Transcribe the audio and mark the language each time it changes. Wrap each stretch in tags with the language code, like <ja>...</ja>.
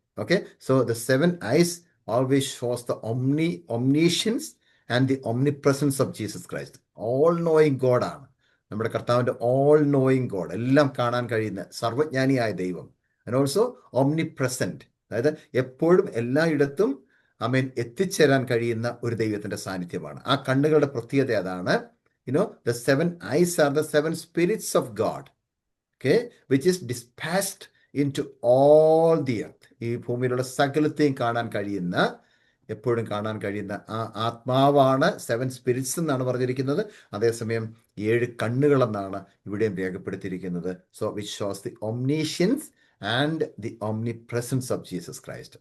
<en>Okay, so the 7 eyes always shows the omniscience and the omnipresence of Jesus Christ. All knowing God</en> <ml>ആണ് നമ്മുടെ കർത്താവിൻ്റെ all knowing God, എല്ലാം കാണാൻ കഴിയുന്ന സർവജ്ഞാനിയായ ദൈവം.</ml> <en>and also omnipresent,</en> <ml>അതായത് എപ്പോഴും എല്ലായിടത്തും എത്തിച്ചേരാൻ കഴിയുന്ന ഒരു ദൈവത്തിന്റെ സാന്നിധ്യമാണ്. ആ കണ്ണുകളുടെ പ്രത്യേകത അതാണ്.</ml> <en>The 7 eyes are the 7 spirits of God, okay, which is dispatched into all the earth.</en> <ml>ഈ ഭൂമിയിലുള്ള സകലത്തെയും കാണാൻ കഴിയുന്ന, എപ്പോഴും കാണാൻ കഴിയുന്ന ആ ആത്മാവാണ് 7 സ്പിരിറ്റ്സ് എന്നാണ് പറഞ്ഞിരിക്കുന്നത്. അതേസമയം 7 കണ്ണുകളെന്നാണ് ഇവിടെയും രേഖപ്പെടുത്തിയിരിക്കുന്നത്.</ml> <en>So which shows the omniscience and the omnipresence of Jesus Christ.</en>